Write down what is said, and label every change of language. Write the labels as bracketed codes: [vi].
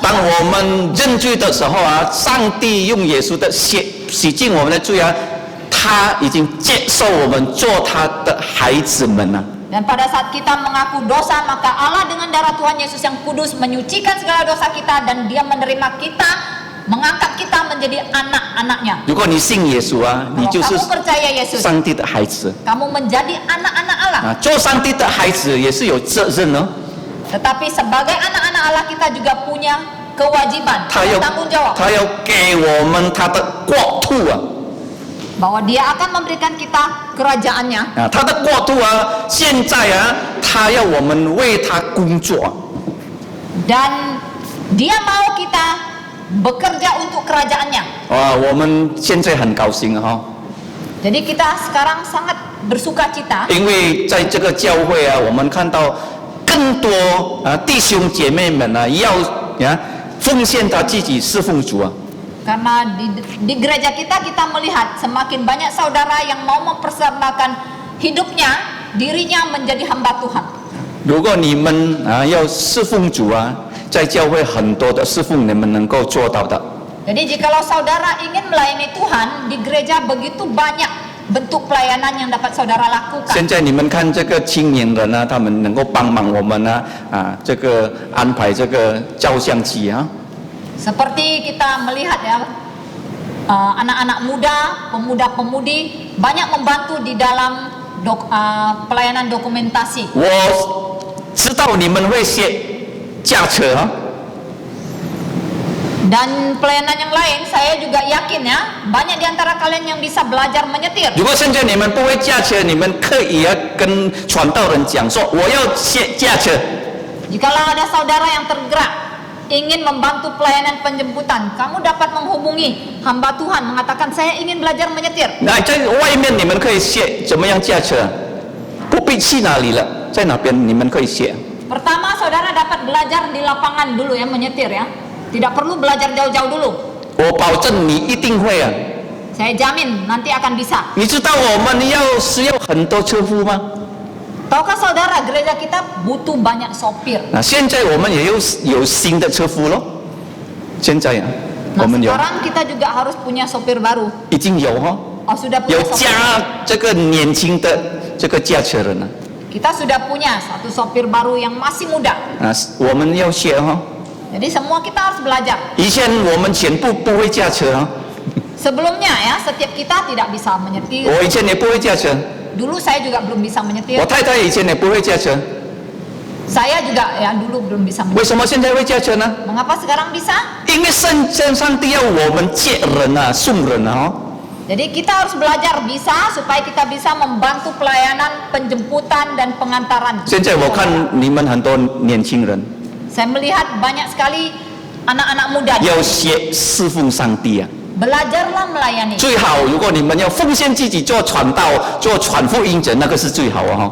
[zh] 当 [id] kita. [zh] 我们认罪的时候啊，上帝用耶稣的血洗净我们的罪啊，他已经接受我们做他的孩子们啊。 [id] Dan pada saat kita mengaku dosa, maka Allah dengan darah Tuhan Yesus yang kudus menyucikan segala dosa kita dan Dia menerima kita, mengangkat kita menjadi anak-anaknya. [zh] 如果你信耶稣啊，你 [id] Kalau [zh] 就是 [id] kamu percaya Yesus, [zh] 上帝的孩子 [id] kamu menjadi anak-anak Allah. 啊。 [zh] 做上帝的孩子也是有责任哦。 [id] Tetapi sebagai anak-anak Allah kita juga punya kewajiban, [zh] 他要 [id] tanggung jawab [zh] 他要给我们他的国土啊。 [id] bahwa Dia akan memberikan kita kerajaannya. [zh] 啊，他的国度啊，现在啊，他要我们为他工作啊。 [id] Dan Dia mau kita bekerja untuk kerajaannya. [zh] 哇，我们现在很高兴哈、 [id] Jadi kita sekarang sangat bersuka cita [zh] 因为在这个教会啊，我们看到更更多弟兄姐妹们要奉献他自己侍奉主啊。 [id] Karena di gereja kita melihat semakin banyak saudara yang mau mempersembahkan hidupnya, dirinya menjadi hamba Tuhan. [zh] 如果你们要侍奉主在教会很多的侍奉你们能够做到的。 [id] Jadi jikalau saudara ingin melayani Tuhan, di gereja begitu banyak bentuk pelayanan yang dapat saudara lakukan. [zh] 现在你们看这个青年人他们能够帮忙我们这个安排这个照相机 [id] Seperti kita melihat ya, anak-anak muda, pemuda-pemudi banyak membantu di dalam pelayanan dokumentasi. [zh] 我知道你们会学驾车 [id] Dan pelayanan yang lain, saya juga yakin ya, banyak di antara kalian yang bisa belajar menyetir. [zh] 如果现在你们不会驾车，你们可以跟传道人讲说，我要学驾车。 [id] Jikalau ada saudara yang tergerak ingin membantu pelayanan penjemputan, kamu dapat menghubungi hamba Tuhan mengatakan saya ingin belajar menyetir. [zh] 那在外面你们可以学怎么样驾车，不必去哪里了，在哪边你们可以学。 [id] Pertama, saudara dapat belajar di lapangan dulu ya menyetir ya. Tidak perlu belajar jauh-jauh dulu. [zh] 我保证你一定会 [id] Saya jamin nanti akan bisa. [zh] 你知道我们需要很多车夫吗？ [id] Tahukah saudara, gereja kita butuh banyak sopir. [zh] 那现在我们也有新的车夫咯。现在我 [id] Nah, [zh] 们有 [id] sekarang kita juga harus punya sopir baru. [zh] 已经有 [id] Oh, sudah [zh] 有 [id] punya sopir. [zh] 加这个年轻的这个驾车人 [id] Kita sudah punya satu sopir baru yang masih muda. [zh] 我们要学 [id] Jadi semua kita harus belajar. [zh] 以前我们全部不会驾车 [id] Sebelumnya ya, setiap kita tidak bisa menyetir. [zh] 我以前也不会驾车， [id] Dulu saya juga belum bisa [zh] 我 [id] menyetir. [zh] 太太以前也不会驾车， [id] Saya juga ya dulu belum bisa [zh] 为 [id] menyetir. [zh] 什么现在会驾车呢？ [id] Mengapa sekarang bisa? [zh] 因为上帝要我们接人送人 [id] Jadi kita harus belajar bisa supaya kita bisa membantu pelayanan penjemputan dan pengantaran. [zh] 现在我看你们很多年轻人 [id] Saya melihat banyak sekali anak-anak muda [zh] 要学侍奉上帝 [id] belajarlah melayani. [zh] 最好如果你们要奉献自己做传道、做传福音者，那个是最好